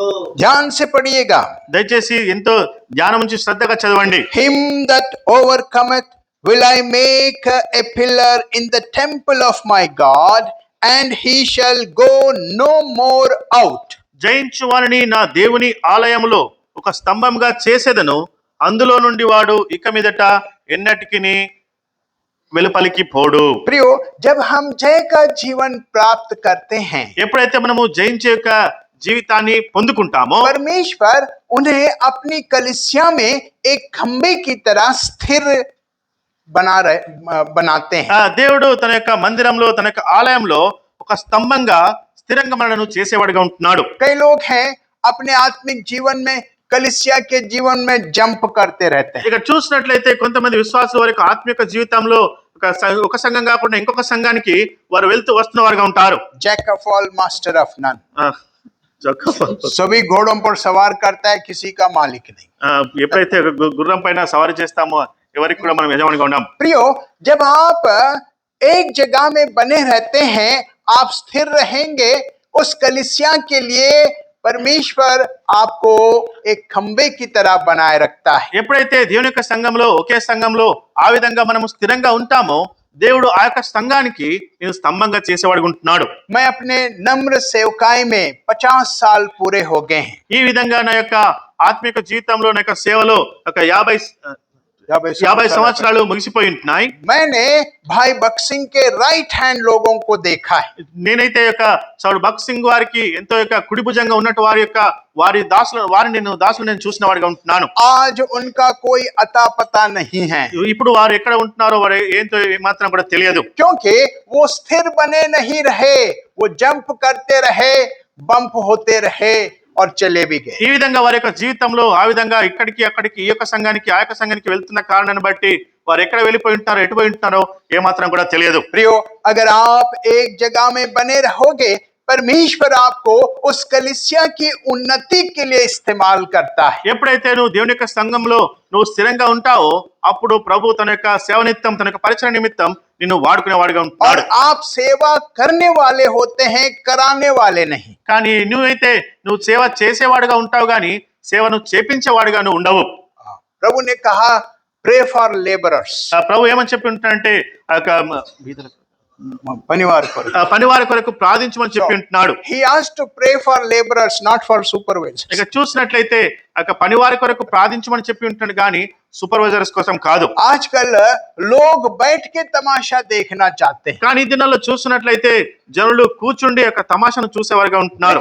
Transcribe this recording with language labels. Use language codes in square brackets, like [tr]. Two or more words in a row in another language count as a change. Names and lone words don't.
[hi] ध्यान से पढ़िएगा। [te] దయచేసి ఎంతో ధ్యానం నుంచి శ్రద్ధగా చదవండి. [en] Him that overcometh will I make a pillar in the temple of my God, and he shall go no more out. [te] జయించు వారిని నా దేవుని ఆలయములో ఒక స్తంభంగా చేసేదను, అందులో నుండి వాడు ఇక మీదట ఎన్నటికిని వెలుపలికి పోడు. [hi] प्रियो, जब हम जय का जीवन प्राप्त करते हैं, [te] ఎప్పుడైతే మనము జయించే యొక్క జీవితాన్ని పొందుకుంటామో [hi] परमेश्वर उन्हें अपनी कलीसिया में एक खंबे की तरह स्थिर बनाते हैं। [te] దేవుడు తన యొక్క మందిరంలో, తన యొక్క ఆలయంలో ఒక స్తంభంగా స్థిరంగా మనను చేసేవాడిగా ఉంటున్నాడు. [hi] कई लोग हैं अपने आत्मिक जीवन में कलीसिया के जीवन में जंप करते रहते हैं। [te] ఇక చూసినట్లయితే కొంతమంది విశ్వాసుల వారి యొక్క ఆత్మిక జీవితంలో ఒక సంఘం కాకుండా ఇంకొక సంఘానికి వారు వెళ్తూ వస్తున్న వారుగా ఉంటారు. [en] jack of all master of none. ఆ, [hi] सभी घोड़ों पर सवार करता है, किसी का मालिक नहीं। [te] ఎప్పుడైతే గుర్రం పైన సవారీ చేస్తామో ఎవరికి కూడా మనం యజమానిగా ఉన్నాం. [hi] प्रियो, जब आप एक जगह में बने रहते हैं, आप स्थिर रहेंगे, उस कलीसिया के लिए परमेश्वर आपको एक खंबे की तरह बनाए रखता है। [te] ఎప్పుడైతే దేవుని యొక్క సంఘంలో, ఒకే సంఘంలో ఆ విధంగా మనము స్థిరంగా ఉంటామో దేవుడు ఆ యొక్క సంఘానికి నేను స్తంభంగా చేసేవాడిగా ఉంటున్నాడు. [hi] मैं अपने नम्र सेवकाई में 50 साल पूरे हो गए हैं। [te] ఈ విధంగా నా యొక్క ఆత్మిక జీవితంలో, నా యొక్క సేవలో ఒక 50 సంవత్సరాలు ముగిసిపోయి ఉంటున్నాయి. [hi] मैंने भाई बक्सिंग के [en] right hand [hi] लोगों को देखा है। [te] నేనైతే యొక్క సౌడు భక్త్ సింగ్ వారికి ఎంతో యొక్క కుడి భుజంగా ఉన్నట్టు వారిని నేను చూసిన వాడిగా ఉంటున్నాను. [hi] आज उनका कोई अता पता नहीं है, [te] ఇప్పుడు వారు ఎక్కడ ఉంటున్నారో వారు ఏంటో మాత్రం కూడా తెలియదు. [hi] क्योंकि वो स्थिर बने नहीं रहे, वो जंप करते रहे, बम्प होते रहे और चले भी गए। [te] ఈ విధంగా వారి యొక్క జీవితంలో ఆ విధంగా ఇక్కడికి అక్కడికి, ఈ యొక్క సంఘానికి ఆ యొక్క సంఘానికి వెళ్తున్న కారణాన్ని బట్టి వారు ఎక్కడ వెళ్ళిపోయి ఉంటారో, ఎటు పోయి ఉంటారో ఏమాత్రం కూడా తెలియదు. [hi] प्रियो, अगर आप एक जगह में बने रहोगे, परमेश्वर आपको उस कलीसिया की उन्नति के लिए इस्तेमाल करता है। [te] ఎప్పుడైతే నువ్వు దేవుని యొక్క సంఘంలో నువ్వు స్థిరంగా ఉంటావో అప్పుడు ప్రభు తన యొక్క సేవ నిమిత్తం, తన యొక్క పరిచయ నిమిత్తం నిన్ను వాడుకునేవాడిగా [hi] और [te] ఉంటాడు. [hi] आप सेवा करने वाले होते हैं, कराने वाले नहीं। [te] కానీ నువ్వు సేవ చేసేవాడుగా ఉంటావు, కానీ సేవను చేపించేవాడుగా నువ్వు ఉండవు. [hi] प्रभु ने कहा, [en] pray for labourers. [te] ప్రభు ఏమని చెప్పి ఉంటాడంటే ఆ యొక్క పనివారి కొరకు ప్రార్థించమని చెప్పి ఉంటున్నాడు. [en] He asked to pray for laborers, not for supervisors. [te] ఇక చూసినట్లయితే ఆ యొక్క పనివారి కొరకు ప్రార్థించమని చెప్పి ఉంటాడు, కానీ సూపర్వైజర్స్ కోసం కాదు. [hi] आजकल लोग बैठ के तमाशा देखना चाहते हैं, [te] కానీ ఈ దినాల్లో చూసినట్లయితే జనులు కూర్చుండి యొక్క తమాషాను చూసేవారుగా ఉంటున్నారు.